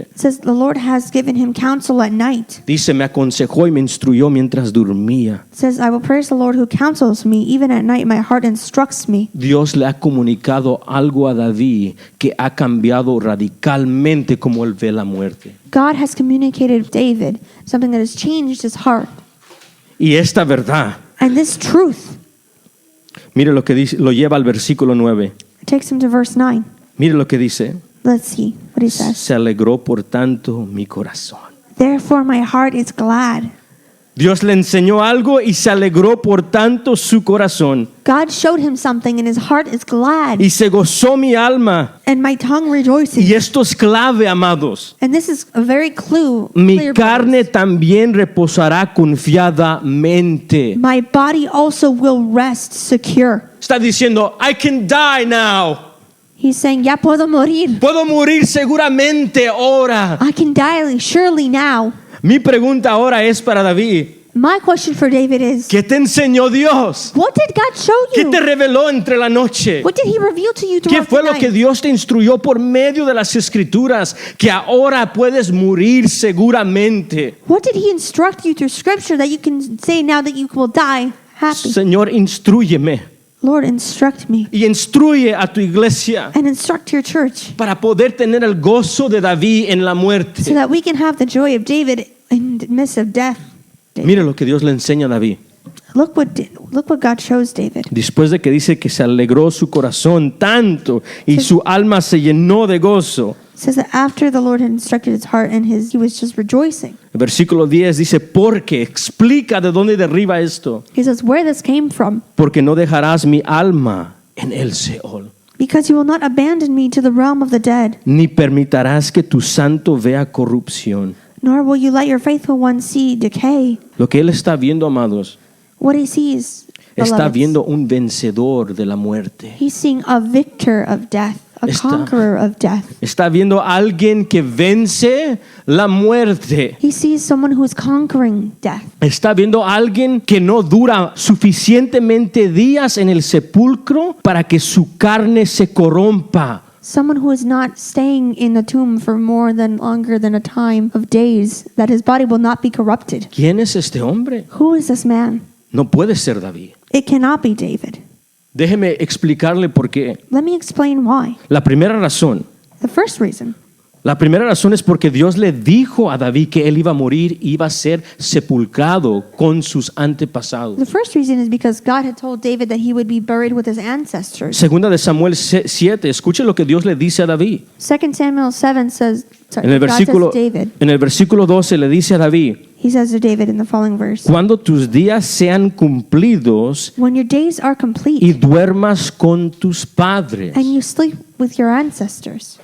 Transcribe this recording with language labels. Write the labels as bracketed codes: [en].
[en] It says, the Lord has given him counsel at night. [es] Dice, me aconsejó y me instruyó mientras dormía. [en] It says, I will praise the Lord who counsels me. Even at night my heart instructs me. [es] Dios le ha comunicado algo a David que ha cambiado radicalmente como él ve la muerte. [en] God has communicated with David something that has changed his heart. [es] Y esta verdad, [en] And this truth, [es] mire lo que dice, lo lleva al versículo 9. [en] it takes him to verse 9. [es] Mire lo que dice. [en] Let's see what he says. [es] Se alegró por tanto mi corazón. [en] Therefore my heart is glad. [es] Dios le enseñó algo y se alegró por tanto su corazón. [en] God showed him something and his heart is glad. [es] Y se gozó mi alma. [en] And my tongue rejoices. [es] Y esto es clave, amados. [en] And this is a very clear, [es] Mi [en] brothers. [es] carne también reposará confiadamente. [en] My body also will rest secure. [es] Está diciendo, [en] I can die now. He's saying, [es] ya puedo morir. Puedo morir seguramente ahora. [en] I can die surely now. [es] Mi pregunta ahora es para David. [en] My question for David is, [es] ¿Qué te enseñó Dios? [en] what did God show [es] ¿Qué [en] you? [es] te reveló entre la noche? [en] What did he reveal to you [es] ¿Qué [en] throughout [es] fue [en] the [es] lo [en] night? [es] que Dios te instruyó por medio de las escrituras? Que ahora puedes morir seguramente. [en] What did he instruct you through scripture that you can say now that you will die happy? [es] Señor, instrúyeme. [en] Lord, instruct me [es] y instruye a tu iglesia [en] and instruct your church [es] para poder tener el gozo de David en la muerte. [en] so that we can have the joy of David in the midst of death. [es] Mire lo que Dios le enseña a David. [en] Look what God shows David. [es] Después de que dice que se alegró su corazón tanto y su alma se llenó de gozo. [en] It says that after the Lord had instructed his heart and he was just rejoicing. [es] El versículo 10 dice, porque explica de dónde derriba esto. [en] He says where this came from. [es] Porque no dejarás mi alma en el Seol, [en] Because you will not abandon me to the realm of the dead, [es] ni permitirás que tu santo vea corrupción. [en] nor will you let your faithful one see decay. [es] Lo que él está viendo, amados, [en] What he sees, [es] está [en] beloveds, [es] viendo un vencedor de la muerte. [en] he's seeing a victor of death, a conqueror of death. [es] Está viendo a alguien que vence la muerte. [en] He sees someone who is conquering death. [es] Está viendo a alguien que no dura suficientemente días en el sepulcro para que su carne se corrompa. [en] Someone who is not staying in the tomb for more than longer than a time of days, that his body will not be corrupted. [es] ¿Quién es este hombre? [en] Who is this man? [es] No puede ser David. [en] It cannot be David. [es] Déjeme explicarle por qué. [en] Let me explain why. [es] La primera razón [en] The first reason [es] es porque Dios le dijo a David que él iba a morir, iba a ser sepulcrado con sus antepasados. [en] is because God had told David that he would be buried with his ancestors. [es] Segunda de Samuel 7, escuche lo que Dios le dice a David. [en] 2 Samuel 7 says, [es] En el [en] God says [es] versículo, [en] to David, [es] en el versículo 12 le dice a David, [en] he says to David in the following verse, [es] cuando tus días sean cumplidos [en] when your days are complete [es] y duermas con tus padres, [en] and you sleep with your ancestors,